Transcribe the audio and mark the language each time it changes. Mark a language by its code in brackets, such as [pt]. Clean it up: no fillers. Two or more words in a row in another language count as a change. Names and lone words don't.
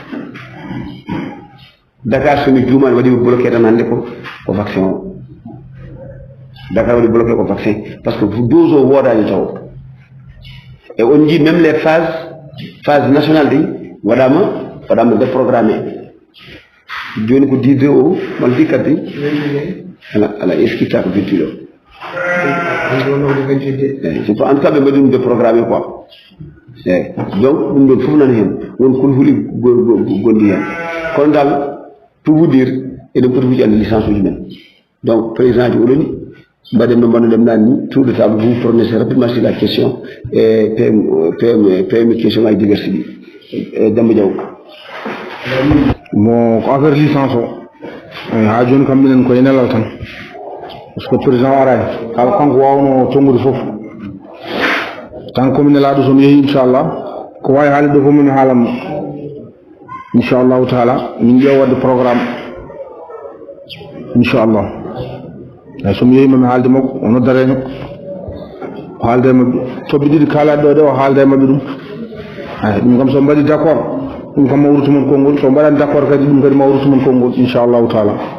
[ff] Dakar somi juumani waɗi bloqué tan hannde ko vaccin o Dakar waɗi bloqué ko vaccin [fr] par ce que dose [ff] o woodani taw [fr] et on dit même les phase nationale [ff] ɗi waɗama déprogrammé joni ko 10 o man fi kadi ala eskitta ko 28 o [fr] c'est pas en tout cas [ff] ɓe mbaɗi ɗum [fr] déprogrammé quoi [ff] eyyi donc ɗum ɗon fof nan hen won kono huuli gondi hen kono dal [fr] pour vous dire [ff] eɗen poti wujande licence uji men donc président ji oɗoni mbaɗen no mbannoɗen nani ni [fr] tour de table vous prononcez rapidement sur la question [ff] e PM question ngaji diversi ɗi e Demba Diaw bon ko [fr] affaire licence [ff] o ha joni kam minen koye nelal tan [fr] par ce que président [ff] arani kala kanko wawno tongude foof tan komi nelaɗo somi yeehi inchallah ko wawi haalde ɗo fof min haalam [ar] inchallahu taala [ff] min ƴeewa wadde programme inchallah eyyi somi yeehi mami haalde makko o noddareño o haalde e mabɓe toɓɓe ɗiɗi kalaɗe ɗo ɗe o haalde e mabɓe ɗum eyyi ɗum kam so mbaɗi d' accord ɗum kam ma wurtumon konngol so mbaɗani d' accord kadi ɗum kadi ma wurtumon konngol [ar] inchallahu taala